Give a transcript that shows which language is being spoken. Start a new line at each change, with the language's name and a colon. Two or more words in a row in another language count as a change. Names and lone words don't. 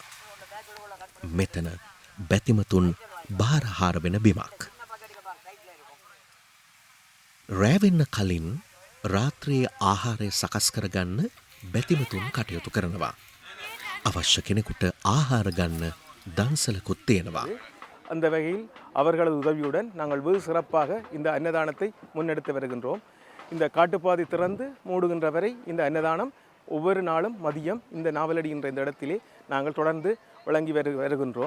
Sinhala: මෙතන බැතිමතුන් භාරහාර වෙන බිමක්. රෑවෙන්න කලින් රාත්‍රියේ ආහාරය සකස් කරගන්න බැතිමතුන් කටයුතු කරනවා. අවශ්‍ය කෙනෙකුට ආහාර ගන්න දන්සලකුත් තියෙනවා.
Tamil: அந்த வகையில் அவர்களது உதவியுடன் நாங்கள் வெகு சிறப்பாக இந்த அன்னதானத்தை முன்னெடுத்து வருகின்றோம். இந்த காட்டுப்பாதை திறந்து மூடுகின்ற வரை இந்த அன்னதானம் ஒவ்வொரு நாளும் மதியம் இந்த நாவலடி என்ற இந்த இடத்திலே நாங்கள் தொடர்ந்து வழங்கி வருகின்றோம்.